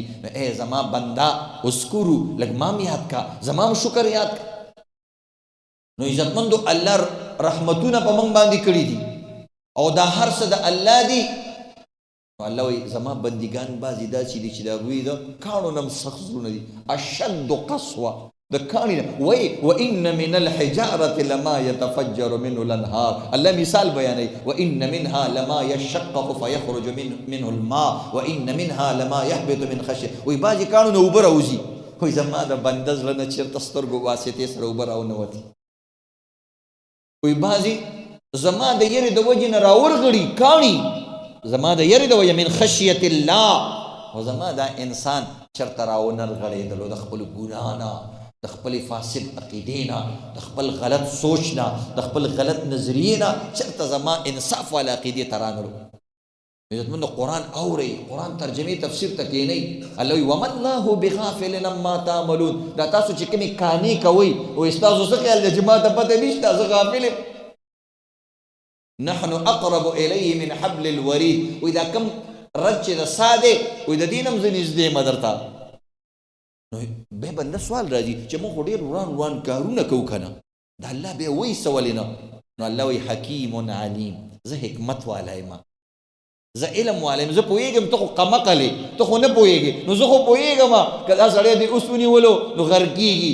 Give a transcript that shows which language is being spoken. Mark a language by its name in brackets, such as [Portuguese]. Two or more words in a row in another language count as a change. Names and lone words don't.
[Pashto] نو ای زما بنده اذکرو، لږ ما هم یاد کا، زما هم شکر یاد کا. نو عزتمندو الله رحمتونه په موږ باندې کړي دي او دا هر څه د الله دي. نو الله وایي زما بندګان بعضې داسې دي چې د هغوی د کاڼو نه هم سخت زړونه دي. [Arabic] اشد قسوه، [Pashto] د کاڼي نه. [Arabic] وایي وان من الحجارة لما يتفجر منه الانهار. [Pashto] الله مثال بیانوي [Arabic] وان منها لما يشقق فيخرج منه الماء وان منها لما يهبط من خشيه. [Pashto] وایي بعضې کاڼو نه اوبه راوځي. وایي زما د بنده زړه نه چېرته سترګو واسطې سره اوبه راونوتې. وی بعضی زما د یری د وجې نه راورغړي کاڼي، زما د یری د وجې [Arabic] من خشیت الله. [Pashto] او زما دا انسان چرته راونرغړېدلو د خپل ګناه نه، د خپل فاسد عقیدې نه، د خپل غلط سوچ نه، د خپل غلط نظریې نه، چرته زما انصاف والا عقیدې ته رانغلو. عزتمندو قرآن اورئ، قرآن ترجمې تفسیر ته کښېنئ. الله وایي [Arabic] وما الله بغافل عما تعملون. [Pashto] دا تاسو چې کومې کانې کوئ وایي ستاسو څه خیال دی چې ما ته پته نشته، زه غافل یم. [Arabic] نحن اقرب الیه من حبل الورید. [Pashto] وایي دا کوم رد چې د سا دی وایي د دې نه هم زه نږدې یم درته. نو بیا بنده سوال راځي چې موږ خو ډېر وران کارونه کوو که نه، د الله بیا وایي څه ولې نه؟ نو الله وایي [Arabic] حکیم علیم، [Pashto] زه حکمت والا یم، زه علم والا یم، زه پوهېږم ته خو قمقلې، ته خو نه پوهېږې، نو زه خو پوهېږم که دا سړی دې اوس ونیولو نو غرق کېږي.